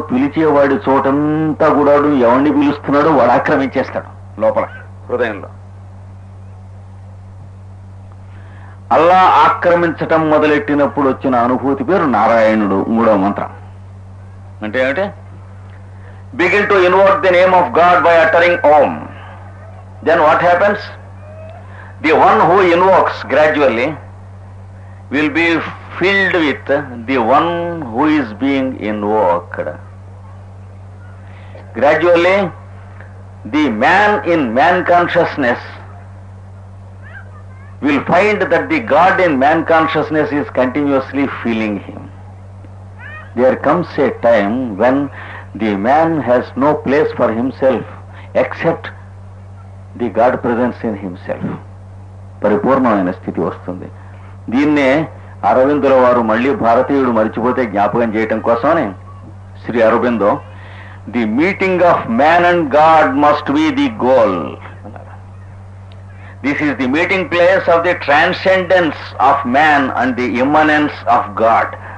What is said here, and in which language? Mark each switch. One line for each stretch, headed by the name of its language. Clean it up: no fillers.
Telugu: పిలిచేవాడి చోటంతా కూడా ఎవరిని పిలుస్తున్నాడు వాడు ఆక్రమించేస్తాడు లోపల హృదయంలో. అల్లా ఆక్రమించటం మొదలెట్టినప్పుడు వచ్చిన అనుభూతి పేరు నారాయణుడు. మూడవ మంత్రం అంటే ఏమిటి?
English: Begin to invoke the name of God by uttering Om. Then what happens? The one who invokes gradually will be filled with the one who is being invoked. Gradually, the man in man consciousness will find that the God in man consciousness is continuously filling him. There comes a time when the man has no place for himself except the God presence in himself.
Telugu: పరిపూర్ణమైన స్థితి వస్తుంది. దీన్నే అరవిందుల వారు మళ్ళీ భారతీయుడు మరిచిపోతే జ్ఞాపకం చేయటం కోసమని Shri Aurobindo
English: The meeting of man and God must be the goal. This is the meeting place of the transcendence of man and the immanence of God.